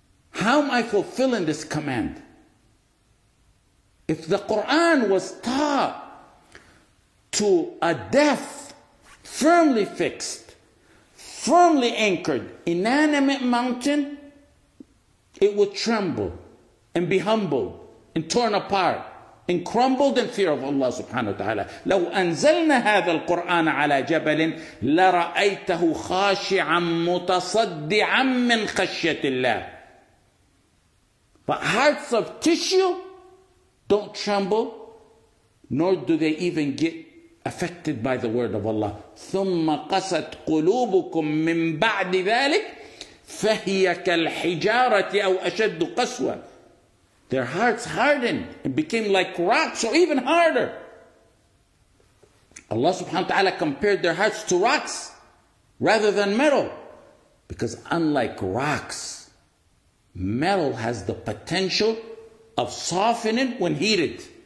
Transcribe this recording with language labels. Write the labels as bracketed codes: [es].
[en] How am I fulfilling this command? If the Quran was taught to a deaf, firmly fixed, firmly anchored, inanimate mountain, it would tremble and be humbled and torn apart and crumbled in fear of Allah subhanahu wa ta'ala. [ar] لو أنزلنا هذا القرآن على جبل لرأيته خاشعا متصدعا من خشية الله. [en] But hearts of tissue don't tremble, nor do they even get affected by the word of Allah. [ar] ثم قست قلوبكم من بعد ذلك فهي كالحجارة أو أشد قسوة. [en] Their hearts hardened and became like rocks or even harder. Allah subhanahu wa ta'ala compared their hearts to rocks rather than metal. Because unlike rocks, metal has the potential of softening when heated.